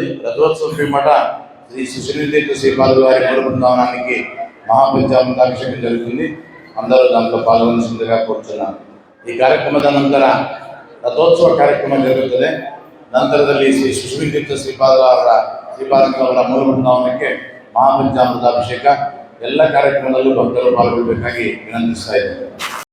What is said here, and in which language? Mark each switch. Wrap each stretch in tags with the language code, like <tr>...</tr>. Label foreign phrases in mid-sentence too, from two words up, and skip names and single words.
<te>రథోత్సవం పిమ్మట శ్రీ సుశ్రీతీర్థ శ్రీపాదుల వారి మూల బృందావనానికి మహాపంచామృతాభిషేకం జరుగుతుంది. అందరూ దాంట్లో పాల్గొనవలసిందిగా కోరుతున్నాను.</te> <kn>ఈ ಕಾರ್ಯಕ್ರಮದ ನಂತರ ರಥೋತ್ಸವ ಕಾರ್ಯಕ್ರಮ ಜರುಗುತ್ತದೆ. ನಂತರದಲ್ಲಿ ಶ್ರೀ ಸುಶ್ರೀತೀರ್ಥ ಶ್ರೀಪಾದಗಳ ಮೂಲ ಬೃಂದಾವನಕ್ಕೆ ಮಹಾಪಂಚಾಮೃತಾಭಿಷೇಕ ಎಲ್ಲ ಕಾರ್ಯಕ್ರಮದಲ್ಲೂ ಭಕ್ತರು ಪಾಲ್ಗೊಳ್ಳಬೇಕಾಗಿ ವಿನಂತಿಸ್ತಾ ಇದ್ದೇನೆ.</kn>